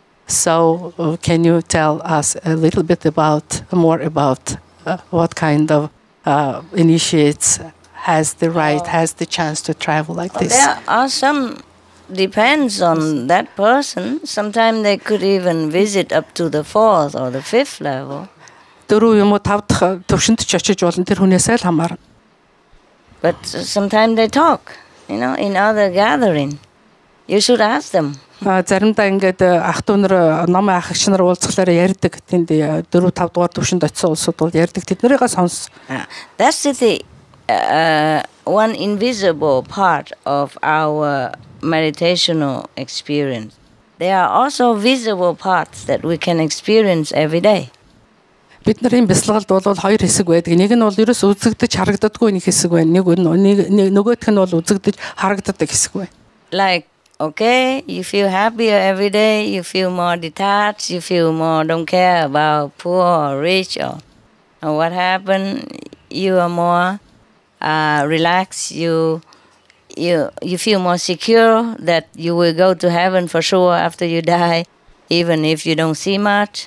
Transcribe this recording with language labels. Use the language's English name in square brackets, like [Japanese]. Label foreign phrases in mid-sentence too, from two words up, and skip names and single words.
[English] So can you tell us a little bit more about what kind of initiates has the chance to travel like this? There are some, depends on that person. Sometimes they could even visit up to the 4th or the 5th level. [Mongolian] 4 юм уу 5 дахь төвшөнд ч очиж болно. Тэр хүнээсээ л хамаарна. [English] But sometimes they talk, in other gathering. You should ask them. [Mongolian] Заримдаа ингээд ах トゥ нар номын ах эгч нар уулзахлаар ярьдаг. Тэнд 4 5 дугаар төвшөнд очисон улсууд бол ярьдаг. Тэднэрийг сонс. [English] That's the one invisible part of our meditational experience. There are also visible parts that we can experience every day. [Mongolian] Бидний бясалгалд бол 2 хэсэг байдаг. Нэг нь бол ерөөс үзэгдэж харагддаггүй нэг хэсэг байна. Нөгөөх нь бол үзэгдэж харагддаг хэсэг байна. [English] Like, okay, you feel happier every day, you feel more detached, you feel more don't care about poor or rich or what happened. You are more relaxed. You feel more secure that you will go to heaven for sure after you die, even if you don't see much.